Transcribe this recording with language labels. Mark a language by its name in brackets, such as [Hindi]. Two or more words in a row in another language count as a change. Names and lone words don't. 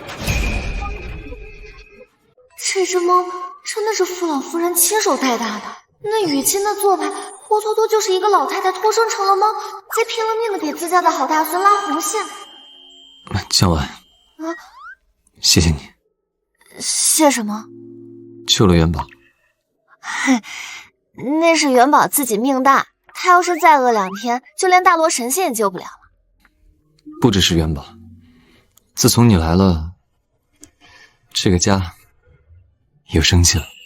[Chinese] 這隻貓真的是傅老夫人親手帶大的，那語氣那做派，活脫脫就是一個老太太托生成了貓，才拼了命的給自家的好大孫拉紅線。江婉，謝謝你。謝什麼？救了元寶。嘿，那是元寶自己命大，他要是再餓2天，就連大羅神仙也救不了了。不只是元宝，自从你来了，这个家有生气了。